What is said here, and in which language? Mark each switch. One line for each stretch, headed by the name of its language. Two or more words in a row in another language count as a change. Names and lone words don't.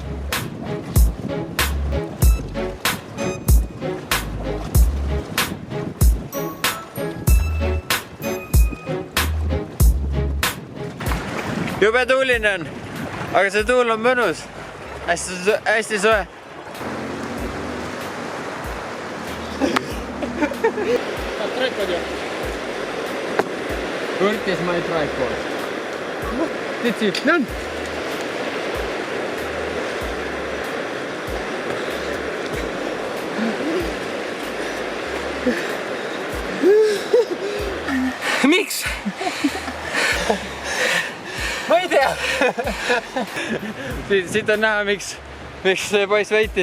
Estonian: Jube tuuline on, aga see tuul on mõnus. Hästi soe. Tripod ju.
English: Where is my tripod? That's it, done.
Estonian: Miks? Ma ei tea. Siit on näha, miks see poiss võitis.